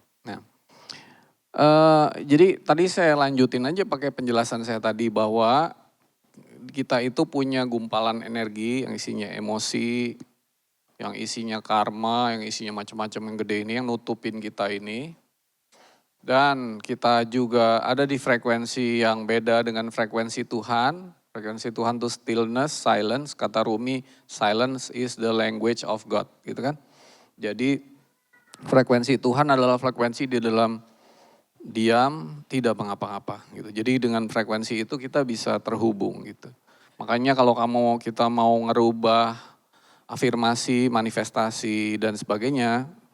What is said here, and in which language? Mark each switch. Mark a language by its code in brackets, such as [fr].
[id] Nah, jadi tadi saya lanjutin aja pakai penjelasan saya tadi bahwa kita itu punya gumpalan energi yang isinya emosi, yang isinya karma, yang isinya macam-macam yang gede ini, yang nutupin kita ini. Dan kita juga ada di frekuensi yang beda dengan frekuensi Tuhan. Frekuensi Tuhan itu stillness, silence. Kata [en] Rumi, silence is the language of God. [id] Gitu kan. Jadi frekuensi Tuhan adalah frekuensi di dalam diam, tidak mengapa-ngapa. Gitu. Jadi dengan frekuensi itu kita bisa terhubung gitu. Makanya kalau kita mau ngerubah afirmasi, manifestasi dan sebagainya.